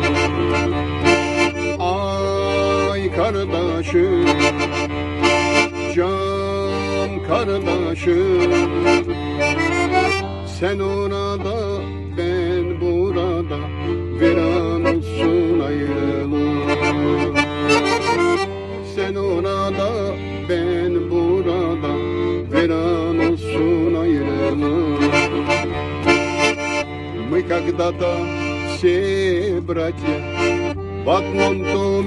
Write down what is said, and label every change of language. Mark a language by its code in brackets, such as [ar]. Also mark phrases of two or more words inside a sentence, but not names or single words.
[tr] Ay kardeşim, can kardeşim, sen orada, ben burada, veren olsun ayrılık. Sen orada, ben burada, veren olsun ayrılık. [ru] Мы когда-то все братья в одном доме.